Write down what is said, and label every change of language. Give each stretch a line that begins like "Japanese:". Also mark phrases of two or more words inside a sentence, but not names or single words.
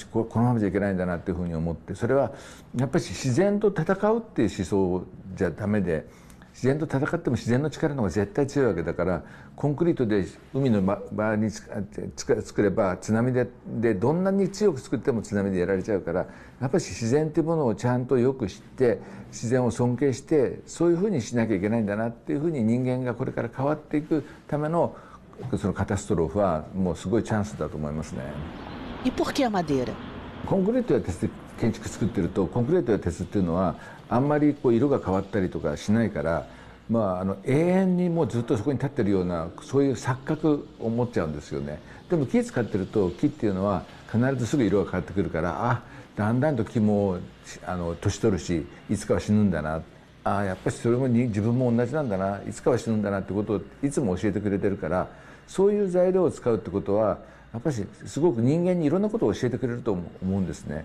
Japanese: このままじゃいけないんだなっていうふうに思って、それはやっぱり自然と戦うっていう思想じゃダメで、自然と戦っても自然の力の方が絶対強いわけだから、コンクリートで海の周りに作れば津波でどんなに強く作っても津波でやられちゃうから、やっぱり自然っていうものをちゃんとよく知って自然を尊敬して、そういうふうにしなきゃいけないんだなっていうふうに人間がこれから変わっていくためのそのカタストロフはもうすごいチャンスだと思いますね。
Portuguese: E por que a madeira?
Japanese: コンクリートや鉄で建築作ってると、コンクリートや鉄っていうのはあんまり色が変わったりとかしないから、永遠にもうずっとそこに立ってるようなそういう錯覚を持っちゃうんですよね。でも木使ってると木っていうのは必ずすぐ色が変わってくるから、だんだんと木も年取るしいつかは死ぬんだな、やっぱりそれも自分も同じなんだな、いつかは死ぬんだなってことをいつも教えてくれてるから、そういう材料を使うってことはやっぱりすごく人間にいろんなことを教えてくれると思うんですね。